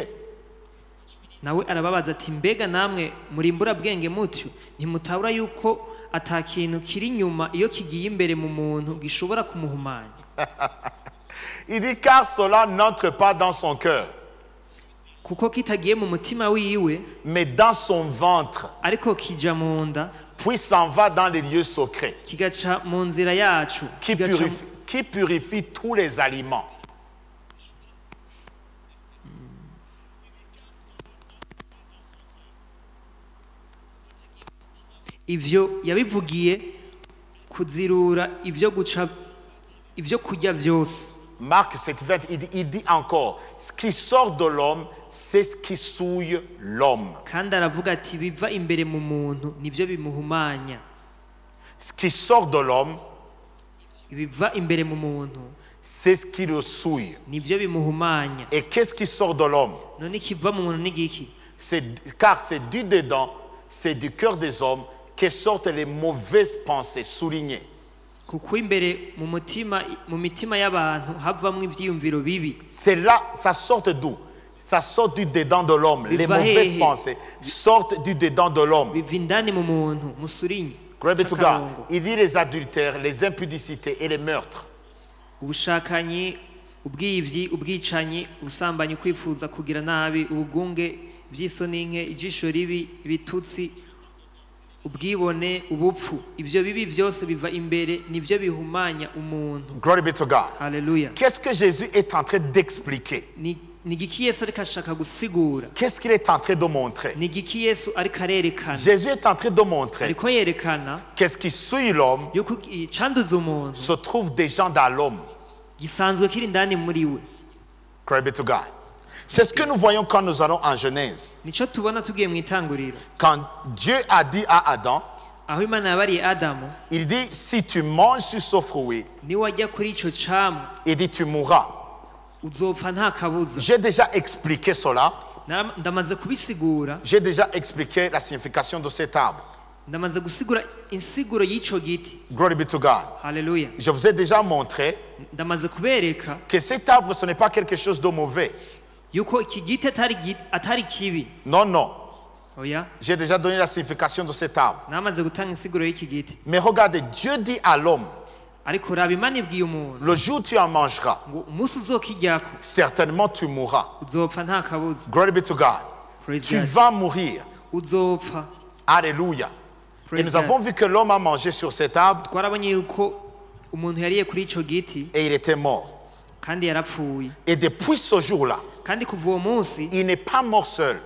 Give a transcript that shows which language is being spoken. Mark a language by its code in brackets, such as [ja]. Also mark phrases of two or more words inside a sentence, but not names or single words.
[rn] Nawe arababaza ati mbega namwe murimbura bwenge mutyo ntimutabura yuko atakintu kiri nyuma iyo kigiye imbere mu muntu gishobora kumuhumanya. [fr] Il dit car cela n'entre pas dans son cœur, [rn] kuko kitagiye mu mutima wiwe, [fr] mais dans son ventre, [rn] ariko kija mu nda, [fr] puis s'en va dans les lieux secrets, [rn] kigaca mu nzira yacu, [fr] qui purifie tous les aliments. [rn] Ivyo yabivugiye kuzirura ivyo guca ivyo kurya vyose. [fr] Marc 7:20, il dit encore, ce qui sort de l'homme, c'est ce qui souille l'homme. [rn] Kandi aravuga ati biva imbere mu muntu nivyo bimuhumanya. [fr] Ce qui sort de l'homme, [rn] biva imbere mu muntu, [fr] c'est ce qui le souille. [rn] Nivyo bimuhumanya. [fr] Et qu'est-ce qui sort de l'homme? [rn] None kiva mu muntu nigiki? [fr] Car c'est du dedans, c'est du cœur des hommes que sortent les mauvaises pensées, soulignées. C'est là, ça sort d'où? Ça sort du dedans de l'homme. Les mauvaises pensées sortent du dedans de l'homme. [en] Glory be to God. [fr] Il dit les adultères, les impudicités et les meurtres. [rn] ubwibone ubupfu ibyo bibi byose biva imbere nivyo bihumanya umuntu. [en] Glory be to God. Hallelujah. [fr] Qu'est-ce que Jésus est en train d'expliquer? [rn] Nigiki Yesu ariko ashaka gusigura. [fr] Qu'est-ce qu'il est en train de montrer? [rn] Nigiki Yesu ariko arerekana. [fr] Jésus est en train de montrer [rn] ariko yerekana [fr] qu'est-ce qui souille l'homme [rn] yuko icanduza umuntu [fr] se trouve déjà dans l'homme. [rn] Gisanzwe kiri ndani muri we. [en] Glory be to God. [fr] C'est ce que nous voyons quand nous allons en Genèse. Quand Dieu a dit à Adam, il dit, si tu manges sur ce fruit, il dit, tu mourras. J'ai déjà expliqué cela. J'ai déjà expliqué la signification de cet arbre. [en] Glory be to God. Hallelujah. [fr] Je vous ai déjà montré que cet arbre, ce n'est pas quelque chose de mauvais. Non, non. J'ai déjà donné la signification de cet arbre. Mais regardez, Dieu dit à l'homme, le jour où tu en mangeras, certainement tu mourras. [en] Glory be to God. [fr] Tu vas mourir. Alléluia. Et nous avons vu que l'homme a mangé sur cet arbre et il était mort. Et depuis ce jour-là, il n'est pas mort seul.